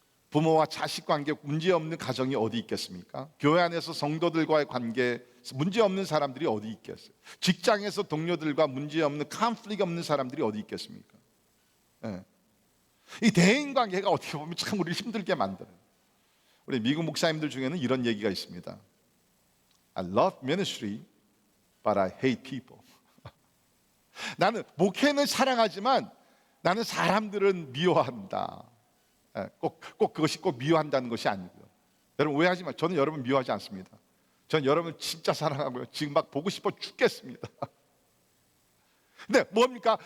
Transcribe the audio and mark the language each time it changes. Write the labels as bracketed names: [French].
[Korean] 부모와 자식 관계 문제 없는 가정이 어디 있겠습니까? 교회 안에서 성도들과의 관계 문제 없는 사람들이 어디 있겠어요? 직장에서 동료들과 문제 없는 컨플릭 없는 사람들이 어디 있겠습니까? 이 대인 관계가 어떻게 보면 참 우리를 힘들게 만들어요. 우리 미국 목사님들 중에는 이런 얘기가 있습니다. [English] I love ministry, but I hate people. [Korean] 나는 목회는 사랑하지만 나는 사람들은 미워한다. 꼭 그것이 꼭 미워한다는 것이 아니고요. 여러분 오해하지 마. 저는 여러분 미워하지 않습니다. 저는 여러분 진짜 사랑하고요. 지금 막 보고 싶어 죽겠습니다. 근데 뭡니까?